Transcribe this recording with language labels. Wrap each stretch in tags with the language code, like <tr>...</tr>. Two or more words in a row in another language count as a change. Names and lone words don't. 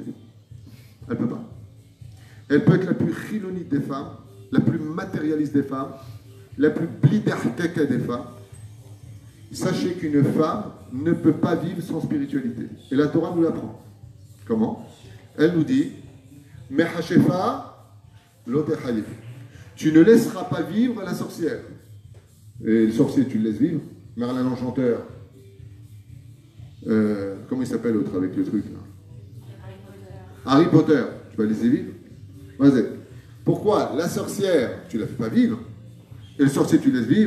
<fr>Elle ne peut pas. Elle peut être la plus chilonite des femmes, la plus matérialiste des femmes, la plus blidarteke des femmes. Sachez qu'une femme ne peut pas vivre sans spiritualité. Et la Torah nous l'apprend. Comment? Elle nous dit</fr> <he>מכשפה לא תחיה.</he> <fr>Tu ne laisseras pas vivre la sorcière. Et le sorcier, tu le laisses vivre. Merlin l'Enchanteur. Comment il s'appelle l'autre avec le truc là? Harry Potter. Tu vas laisser vivre? Vas-y. Pourquoi la sorcière, tu ne la fais pas vivre? Et le sorcier, tu laisses vivre?</fr>